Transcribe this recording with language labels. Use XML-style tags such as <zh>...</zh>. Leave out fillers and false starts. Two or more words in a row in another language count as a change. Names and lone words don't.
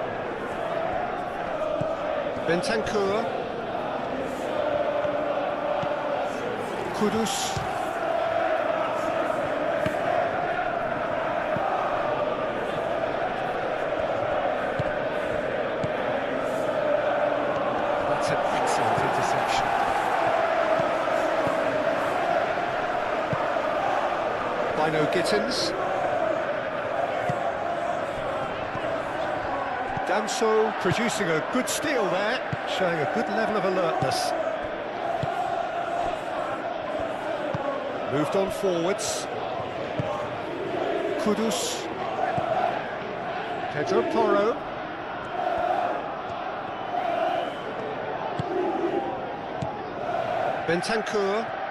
<en>Bentancur. Kudus. That's an excellent interception. Bino Gittins. Danso producing a good steal there, showing a good level of alertness. Moved on forwards. Kudus. Pedro Porro. Bentancur.</en>